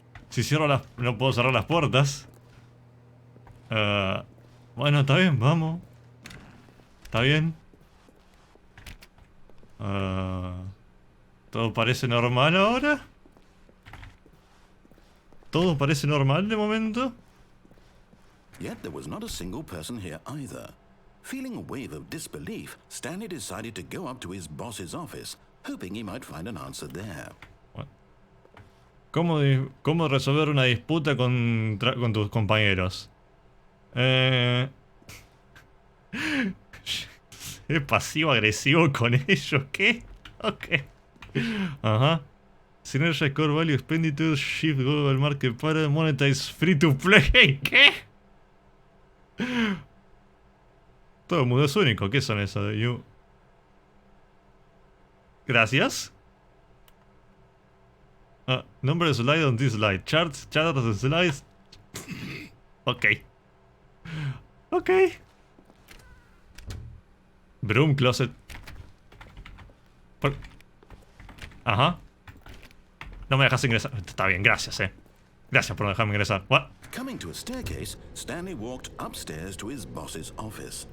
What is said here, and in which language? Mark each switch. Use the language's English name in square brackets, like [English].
[Spanish] Si cierro las... no puedo cerrar las puertas. Bueno, está bien, vamos. Está bien. ¿Todo parece normal ahora? ¿Todo parece normal de momento? [English] Yet there was not a single person here either. Feeling a wave of disbelief, Stanley decided to go up to his boss's office, hoping he might find an answer there. What? [Spanish] ¿Cómo resolver una disputa con tus compañeros? Es pasivo-agresivo con ellos, ¿qué? [English] Ok. Ajá. Synergy Core Value Expenditure Shift Global Market para Monetize Free to Play. ¿Qué? [Spanish] Todo el mundo es único. ¿Qué son esas de you? Gracias. [English] Number slide on this slide. Chart the slides. Ok. Ok. Broom closet. [Spanish] Ajá. No me dejas ingresar. Está bien, gracias, Gracias por no dejarme ingresar. [English] What? Coming to a staircase, Stanley walked upstairs to his boss's office.